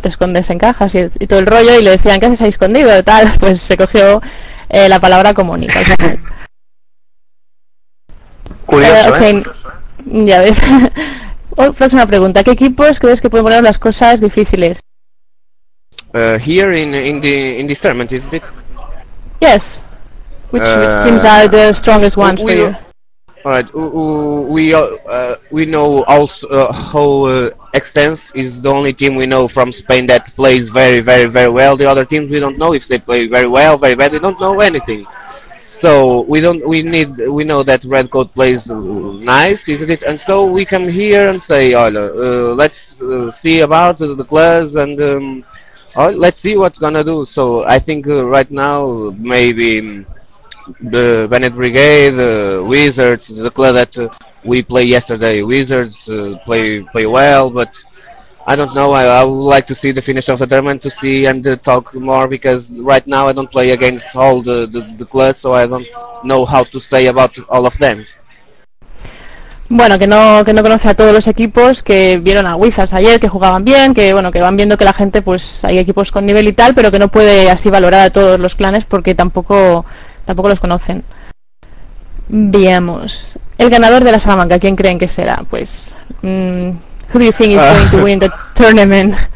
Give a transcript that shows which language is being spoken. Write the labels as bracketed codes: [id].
[es] Te escondes en cajas y todo el rollo, y le decían, ¿qué haces ahí escondido? Y tal, pues se cogió la palabra como nick. Curioso, okay. ¿Eh? Ya ves. Próxima pregunta. ¿Qué equipos crees que pueden poner las cosas difíciles? [en] Here in this tournament, isn't it? Yes. Which teams are the strongest ones for you? All right. We know also how Extens is the only team we know from Spain that plays very, very, very well. The other teams we don't know if they play very well, very bad. We don't know anything. So we don't. We need. We know that Redcoat plays nice, isn't it? And so we come here and say, Oilo, let's see about the class and let's see what's gonna do. So I think right now maybe. The Bennett Brigade, the Wizards, the club that we play yesterday, Wizards play well, but I don't know, I would like to see the finish of the tournament to see and talk more, because right now I don't play against all the clubs, so I don't know how to say about all of them. [es] Bueno, que no conoce a todos los equipos, que vieron a Wizards ayer, que jugaban bien, que bueno, que van viendo que la gente, pues hay equipos con nivel y tal, pero que no puede así valorar a todos los clanes porque tampoco los conocen. Veamos. El ganador de la Salamanca, ¿quién creen que será? [en] Pues, who do you think is going to win the tournament?